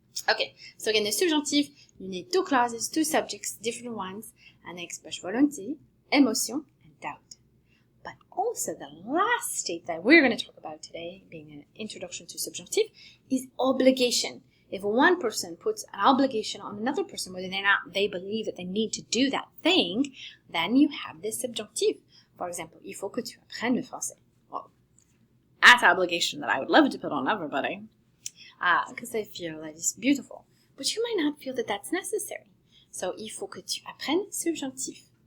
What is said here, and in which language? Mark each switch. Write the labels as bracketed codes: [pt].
[en] Okay, so again, the subjunctive, you need two clauses, two subjects, different ones, and they express volonté, émotion, and doubt. But also the last state that we're going to talk about today, being an introduction to subjunctive, is obligation. If one person puts an obligation on another person, whether they believe that they need to do that thing, then you have this subjunctive. For example, [fr] il faut que tu apprennes le français. [en] Well, that's an obligation that I would love to put on everybody. Because I feel that it's beautiful. But you might not feel that that's necessary. So, [fr] il faut que tu apprennes subjonctif.